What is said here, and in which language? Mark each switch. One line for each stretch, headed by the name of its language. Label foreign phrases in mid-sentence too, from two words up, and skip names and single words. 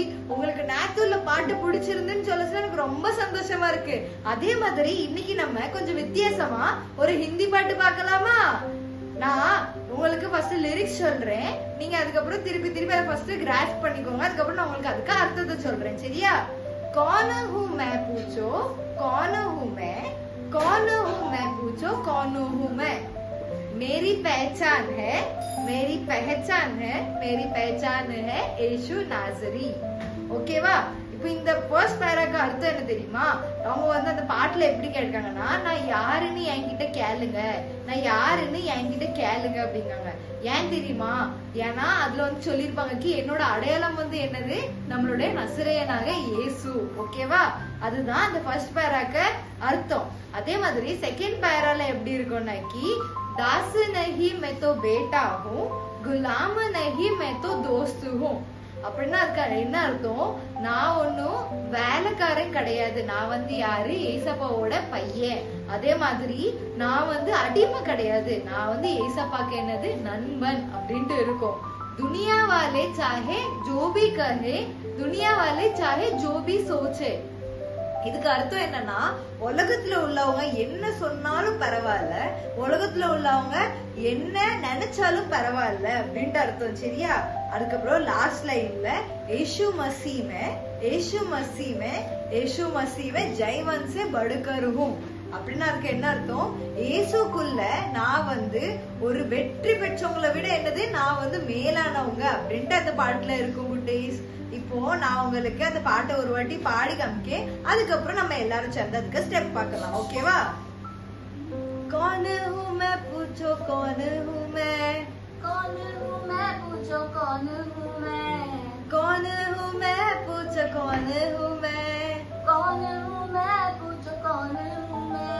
Tamil: உங்களுக்கு நேத்துல பாட்டு பிடிச்சிருந்துன்னு சொல்ல எனக்கு ரொம்ப சந்தோஷமா இருக்கு. அதே மாதிரி இன்னைக்கு நம்ம கொஞ்சம் வித்தியாசமா ஒரு ஹிந்தி பாட்டு பார்க்கலாமா? நான் உங்களுக்கு
English: first lyrics
Tamil: சொல்றேன், நீங்க அதுக்கப்புறம் திருப்பி அதை
English: first grasp
Tamil: பண்ணிக்கோங்க. அதுக்கப்புறம் நான் உங்களுக்கு அதுக்கு அர்த்தத்தை சொல்றேன், சரியா?
Hindi: कौन हूँ मैं पूछो कौन हूँ मैं, कौन हूँ मैं पूछो कौन हूँ मैं, मेरी पहचान है मेरी पहचान है यीशु नाजरी.
Tamil: ஓகேவா? இப்போ இந்த
English: first para
Tamil: அர்த்தம் என்ன தெரியுமா? அவங்க வந்து அந்த பாட்டுல எப்படி கேட்காங்கன்னா, நான் யாருன்னு என்கிட்ட கேளுங்க அப்படிங்காங்க. ஏன் தெரியுமா? ஏன்னா அதுல வந்து சொல்லிருப்பாங்க என்னோட அடையாளம் வந்து என்னது, நம்மளுடைய நசரேயனாக இயேசு. ஓகேவா? அதுதான் அந்த
English: first para
Tamil: அர்த்தம். அதே மாதிரி
English: second para
Tamil: எப்படி இருக்கும்னாக்கி,
Hindi: दास नहीं मैं तो बेटा हूँ, गुलाम नहीं मैं तो दोस्त हूँ.
Tamil: அப்படின்னா அதுக்கு என்ன அர்த்தம்? நான் ஒன்னும் வேலைக்காரன் கிடையாது, நான் வந்து யாரு, ஏசப்பாவோட பையன். அதே மாதிரி நான் வந்து அடிமை கிடையாது, நான் வந்து ஏசப்பாக்கு என்னது, நண்பன் அப்படின்ட்டு இருக்கும்.
Hindi: दुनिया वाले चाहे जो भी कहे, दुनिया वाले चाहे जो भी सोचे.
Tamil: இதுக்கு அர்த்தம் என்னன்னா, உலகத்துல உள்ளவங்க என்ன சொன்னாலும் பரவாயில்ல, உலகத்துல உள்ளவங்க என்ன நினைச்சாலும் பரவாயில்ல அப்படின்ட்டு அர்த்தம், சரியா? அதுக்கப்புறம்
English: last line
Hindi: यीशु मसीह में जैवन से बढ़कर हूँ
Tamil: அப்படின்னா அதுக்கு என்ன அர்த்தம்? இயேசுக்குள்ள நான் வந்து ஒரு வெற்றி பெற்றவங்களை விட என்னது, நான் வந்து மேலானவங்க அப்படின்ட்டு அந்த பாட்டுல இருக்கும் குட்டீஸ். இப்போ நான் உங்களுக்கு அந்த பாட்டை ஒரு வாட்டி பாடி காமிக்கேன், அதுக்கப்புறம் நம்ம எல்லாரும் சேர்ந்து அதுக்கு ஸ்டெப் பார்க்கலாம், ஓகேவா?
Hindi: कौन हूँ मैं पूछो कौन हूँ मैं, कौन हूँ मैं पूछो कौन हूँ मैं, कौन हूँ मैं पूछो कौन हूँ मैं, कौन हूँ मैं पूछो कौन हूँ मैं,